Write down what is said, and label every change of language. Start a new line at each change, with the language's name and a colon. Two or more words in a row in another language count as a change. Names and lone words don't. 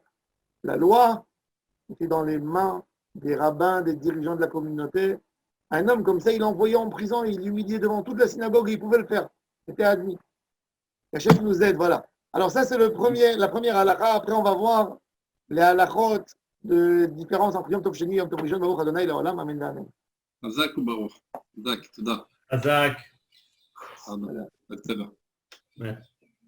French: La loi était dans les mains des rabbins, des dirigeants de la communauté. Un homme comme ça, il l'envoyait en prison, il l'humiliait devant toute la synagogue et il pouvait le faire. C'était admis. Hachem nous aide, voilà. Alors ça, c'est la première halakha. Après, on va voir les halakhot de différence entre
Hebrew: יום טוב שני יום טוב ראשון ברוך אדוני לעולם אמן אמן.
French: Azak ou Baruch? Azak, תודה. Azak. בסדר. Ouais.